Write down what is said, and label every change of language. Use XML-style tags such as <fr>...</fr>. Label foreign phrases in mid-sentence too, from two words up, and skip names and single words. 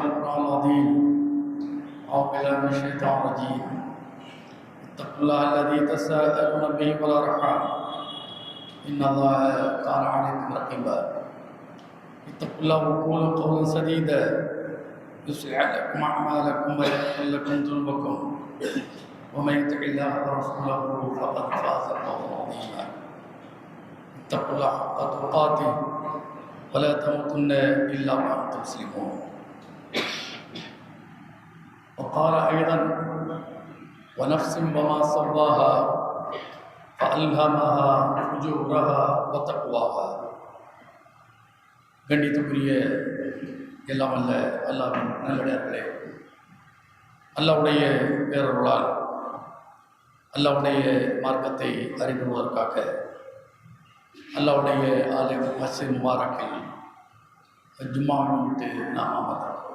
<ar>القران العظيم اعوذ بالله من الشيطان الرجيم اتقوا الله الذي تساءلون به والارحام ان الله كان عليكم رقيبا اتقوا الله وقولوا قولا سديدا يصلح لكم اعمالكم ويغفر لكم ذنوبكم ومن يطع الله ورسوله فقد فاز فوزا عظيما اتقوا الله حق تقاته ولا تموتن الا وانتم مسلمون وقال ايضا ونفس وما سواها فألهمها فجورها وتقواها</ar> <ta>கண்டித்துக்குரிய எல்லாம் அல்ல அல்லாஹ்வின் நல்லடியார்களே, அல்லாஹ்வுடைய பேரருளால் அல்லாஹ்வுடைய மார்க்கத்தை அறிந்து கொள்வதற்காக அல்லாஹ்வுடைய ஆலயம் மஸ்ஜித் முபாரக்கில் ஜும்மாவை விட்டு நாம் அமர்ந்திருக்கிறோம்.</ta>